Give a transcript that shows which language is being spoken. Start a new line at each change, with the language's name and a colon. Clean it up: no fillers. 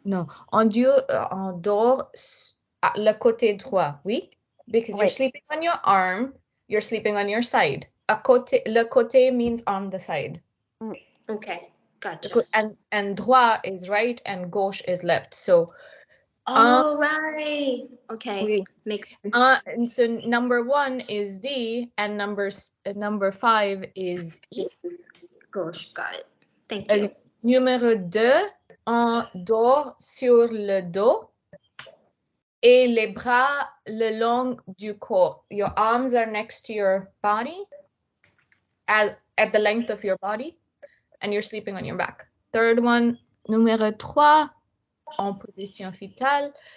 French: Non, on dort le côté droit, oui?
English: Because you're
French: Oui.
English: sleeping on your arm, you're sleeping on your side.
French: Le côté
English: means on the side. Okay, gotcha. And droit is right and gauche is left. So, Oh, right. Okay.
French: oui.
English: Make And so number 1 is D and number 5 is E. gosh, got it. Thank you.
French: Numéro 2, on dort sur le dos et les bras le long du corps.
English: Your arms are next to your body at the length of your body and you're sleeping on your back. Third one,
French: numéro 3, en position fœtale.